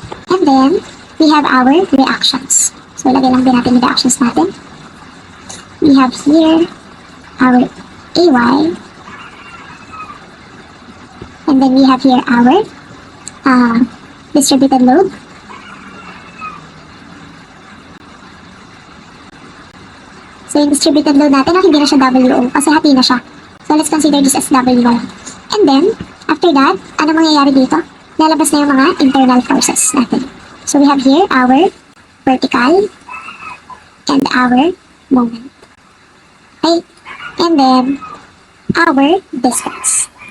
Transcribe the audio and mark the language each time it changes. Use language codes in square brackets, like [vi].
[tl] And then, we have our reactions. So, lagay lang din natin yung reactions natin. [en] We have here our AY. And then we have here our distributed load. [tl] So, yung distributed load natin, hindi na siya WO kasi hati na siya. [en] So, let's consider this as WO. And then, after that, ano mangyayari dito? [tl] Lalabas na yung mga internal forces natin. So, we have here our vertical and our moment. Okay? [en] And then, our distance.